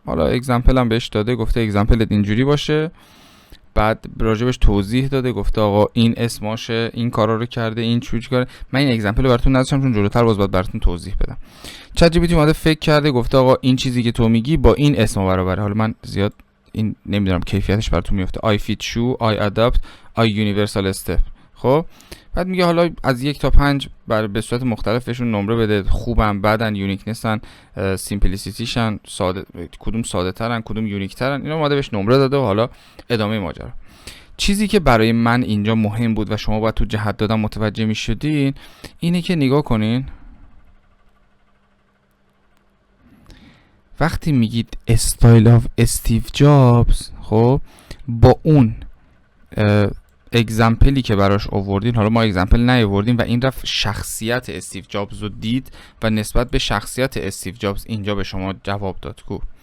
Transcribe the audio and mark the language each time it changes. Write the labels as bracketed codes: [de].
[fa] حالا اگزمپل هم بهش داده، گفته اگزمپلت اینجوری باشه. بعد راجبش توضیح داده، گفته آقا این اسماشه، این کارا رو کرده، این چوچ کاره. من این اگزمپل رو براتون نذاشتم چون جلوتر باز باید براتون توضیح بدم. چت جی پی تی اومده فکر کرده، گفته آقا این چیزی که تو میگی با این اسم برابره. حالا من زیاد این نمیدونم کیفیتش براتون میفته. [en] I fit shoe, I adapt, I universal step. [fa] خب بعد میگه حالا از 1 تا 5 به صورت مختلف بهشون نمره بده. خوبن، بدن، یونیکنسن، سیمپلیسیتیشن، ساده، کدوم ساده ترن، کدوم یونیک ترن. اینا اومده بهش نمره داده و حالا ادامه ماجرا. چیزی که برای من اینجا مهم بود و شما باید تو جهت دادن متوجه میشدین اینه که نگاه کنین وقتی میگید استایل آف استیو جابز خب با اون اگزمپلی که براش آوردین، حالا ما اگزمپل نیاوردیم و این رفت شخصیت استیو جابز رو دید و نسبت به شخصیت استیو جابز اینجا به شما جواب داد. کو